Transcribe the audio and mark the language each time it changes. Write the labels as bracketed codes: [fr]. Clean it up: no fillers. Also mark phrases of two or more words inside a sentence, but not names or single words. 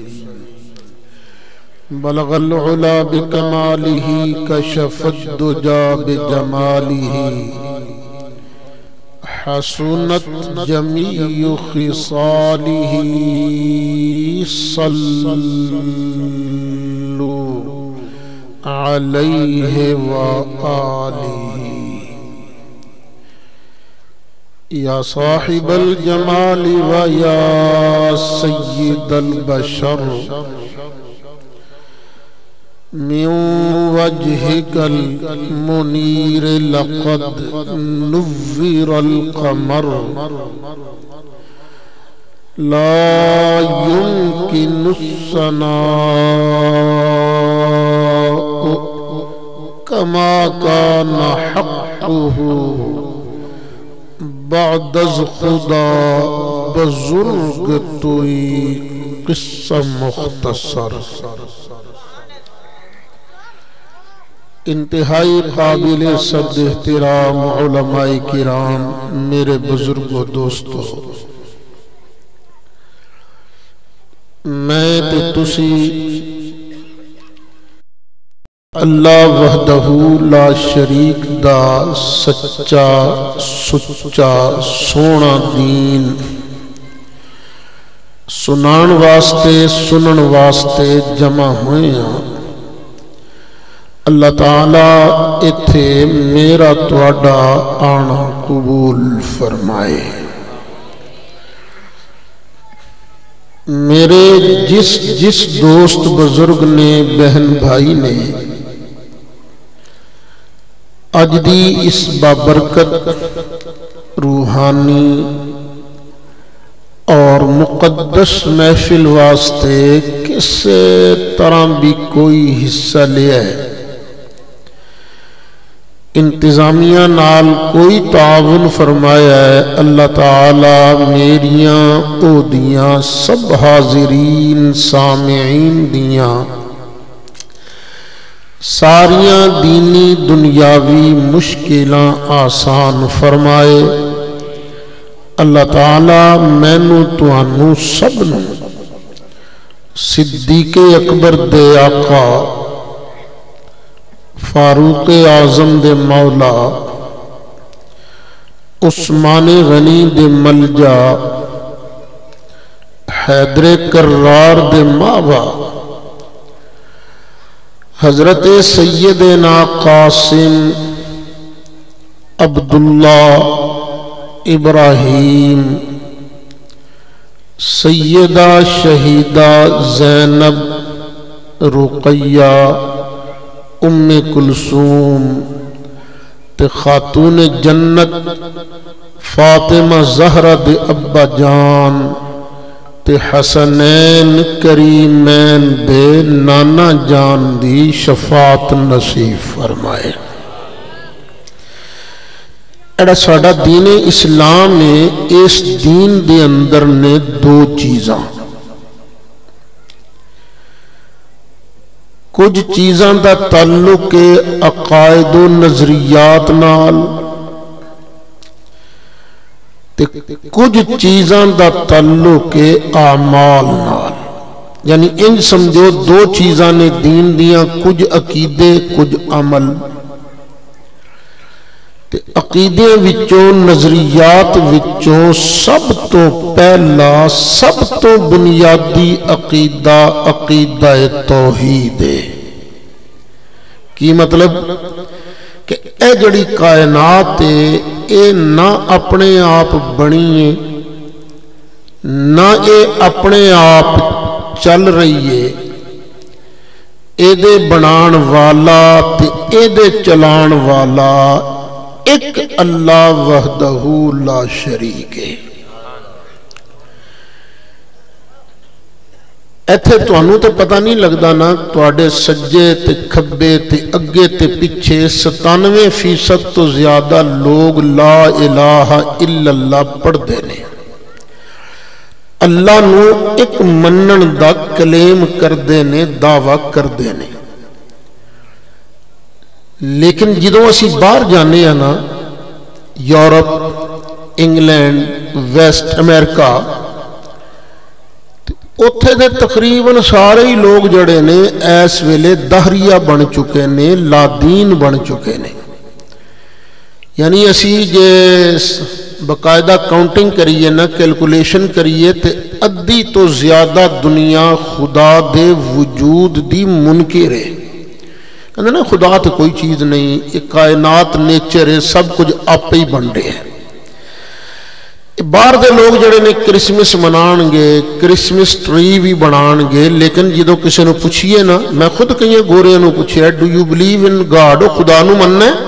[ar] بلغ العلا بكماله، كشف الدجى بجماله، حسنت جميع خصاله. صلوا علیہ وآلہ. یا صاحب الجمال و یا سید البشر، من وجهك المنير لقد نور القمر، لا يمكن الثناء كما كان حقه [fa] بعد از خدا. بزرگ توئی قصہ مختصر. [ur] انتہائی قابل صد احترام علماء کرام، میرے بزرگوں دوستو، [pa] میں تے تسی [ar] اللہ وحدہ لا شریک [pa] دا سچا سچا سونا دین سنان واسطے سنن واسطے جمع ہوئے ہیں۔ اللہ تعالیٰ اتھے میرا تواڈا آنا قبول فرمائے۔ میرے جس دوست بزرگ نے، بہن بھائی نے اج دی اس بابرکت روحانی اور مقدس محفل واسطے کسے طرح بھی کوئی حصہ لیا ہے، انتظامیہ نال کوئی تعاون فرمایا ہے، اللہ تعالیٰ میریاں اودیاں سب حاضرین سامعین دیاں ساریاں دینی دنیاوی مشکلاں آسان فرمائے۔ اللہ تعالیٰ مینوں تانوں سب نوں صدیق اکبر دے آقا، فاروق اعظم دے مولا، عثمان غنی دے ملجا، حیدر کرار دے ماوا، حضرت سیدنا قاسم عبداللہ ابراہیم، سیدہ شہیدہ زینب رقیہ ام کلثوم تے خاتون جنت فاطمہ زہرا دے ابا جان تے حسنین کریمین دے نانا جان دی شفاعت نصیب فرمائے۔ ایڑا ساڑا دین اسلام ہے، اس دین دے اندر نے دو چیزاں، کچھ چیزاں دا تعلق عقائد و نظریات نال تے کچھ چیزاں دا تعلق اعمال نال، یعنی ان سمجھو دو چیزاں نے دین دیاں، کچھ عقیدے کچھ عمل۔ تے عقیدے وچوں نظریات وچوں سب تو پہلا سب تو بنیادی عقیدہ عقیدہ توحید ہے۔ کی مطلب کہ اے جڑی کائنات ہے اے نہ اپنے آپ بنی ہے، نہ اے اپنے آپ چل رہی ہے، اے دے بنان والا تے اے دے چلان والا ایک [ar] اللہ وحدہ لا شریک [pa] ہے۔ ایتھے تو انہوں تے پتہ نہیں لگدا نا، تواڈے سجے تے کھبے تے اگے تے پیچھے 97% تو زیادہ لوگ [ar] لا الہ الا اللہ [pa] پڑھ دے نے، اللہ نو ایک منن دا کلیم کر دے نے، دعویٰ کر دے نے۔ لیکن جدوں اسی باہر جانے ہیں نا، یورپ، انگلینڈ، ویسٹ امریکہ، اتھے دے تقریباً سارے ہی لوگ جڑے نے اس ویلے دہریہ بن چکے نے، لا دین بن چکے نے۔ یعنی اسی جے باقاعدہ کاؤنٹنگ کریے نا، کیلکولیشن کریے تے ادھی تو زیادہ دنیا خدا دے وجود دی منکر ہے۔ [ur] کہتے ہیں نا خدا تو کوئی چیز نہیں، یہ کائنات نیچر ہے، سب کچھ آپ ہی بن رہے ہیں۔ [pa] باہر دے لوگ جڑے نے کرسمس منان گے، کرسمس ٹری بھی بنان گے، لیکن جدو کسی نے پوچھئے نا، میں خود کئی گورے نو پوچھیا [en] do you believe in God, [pa] خدا نو مننا ہے؟